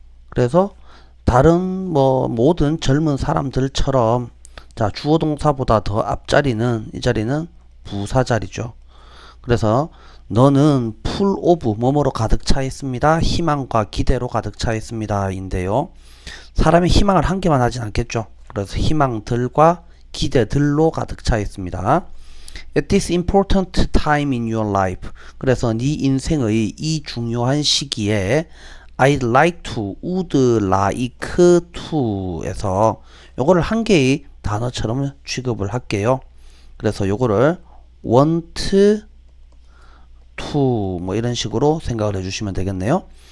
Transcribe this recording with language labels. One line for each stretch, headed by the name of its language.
Korean: 그래서 다른 모든 젊은 사람들처럼, 자, 주어 동사보다 더 앞자리는, 이 자리는 부사 자리죠. 그래서 너는
English: full of
Korean: 뭐뭐로 가득 차 있습니다. 희망과 기대로 가득 차 있습니다. 인데요. 사람이 희망을 한 개만 하진 않겠죠. 그래서 희망들과 기대들로 가득 차 있습니다.
English: At this important time in your life.
Korean: 그래서 네 인생의 이 중요한 시기에
English: I'd like to, would like to
Korean: 에서 요거를 한 개의 단어처럼 취급을 할게요. 그래서 요거를
English: want to
Korean: 뭐 이런 식으로 생각을 해주시면 되겠네요.